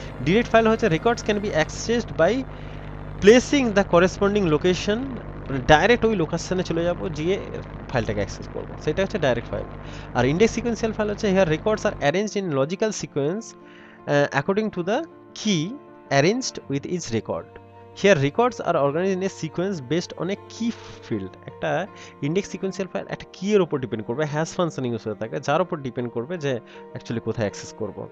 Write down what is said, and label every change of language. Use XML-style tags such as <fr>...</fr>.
<bn>Direct file হচ্ছে</bn> <en>records can be accessed by placing the corresponding location,</en> <bn>direct ওই লোকেশনে চলে যাব, গিয়ে ফাইলটাকে অ্যাক্সেস করবো, সেটা হচ্ছে ডাইরেক্ট ফাইল। আর ইন্ডেক্স সিকোয়েন্সিয়াল ফাইল হচ্ছে</bn> <en>Here records are arranged in logical sequence according to the key arranged with each record. Here records are organized in a sequence based on a key field.</en> <bn>একটা index sequential file একটা কি এর উপর depend করবে, hash function use হয়ে থাকে, যার উপর ডিপেন্ড করবে যে অ্যাকচুয়ালি কোথায় অ্যাক্সেস করব।</bn>